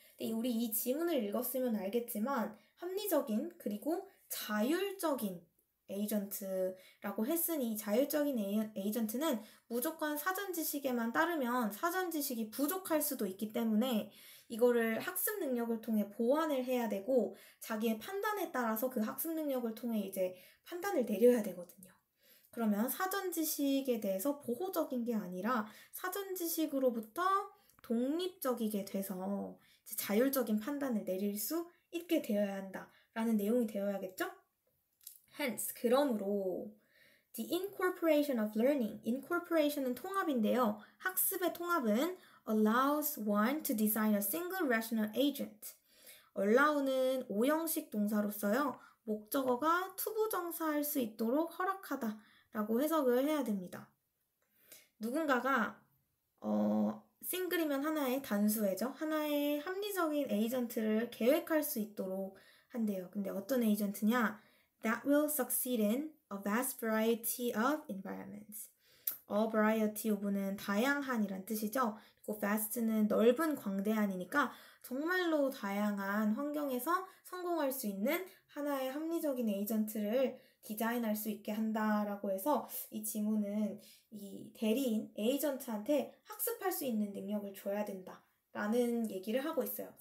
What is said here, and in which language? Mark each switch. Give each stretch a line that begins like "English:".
Korean: 근데 우리 이 지문을 읽었으면 알겠지만 합리적인 그리고 자율적인 에이전트라고 했으니 자율적인 에이전트는 무조건 사전 지식에만 따르면 사전 지식이 부족할 수도 있기 때문에 이거를 학습 능력을 통해 보완을 해야 되고 자기의 판단에 따라서 그 학습 능력을 통해 이제 판단을 내려야 되거든요. 그러면 사전 지식에 대해서 보호적인 게 아니라 사전 지식으로부터 독립적이게 돼서 이제 자율적인 판단을 내릴 수 있게 되어야 한다라는 내용이 되어야겠죠?
English: Hence,
Korean: 그러므로
English: The incorporation of learning, incorporation은
Korean: 통합인데요. 학습의 통합은
English: allows one to design a single rational agent.
Korean: allow는 오형식 동사로서요. 목적어가 투부정사할 수 있도록 허락하다 라고 해석을 해야 됩니다. 누군가가 싱글이면 하나의 단수애죠. 하나의 합리적인 에이전트를 계획할 수 있도록 한대요. 근데 어떤 에이전트냐?
English: That will succeed in a vast variety of environments.
Korean: A variety of는 다양한이란 뜻이죠. 그리고 vast는 넓은 광대한이니까 정말로 다양한 환경에서 성공할 수 있는 하나의 합리적인 에이전트를 디자인할 수 있게 한다라고 해서 이 지문은 이 대리인 에이전트한테 학습할 수 있는 능력을 줘야 된다라는 얘기를 하고 있어요.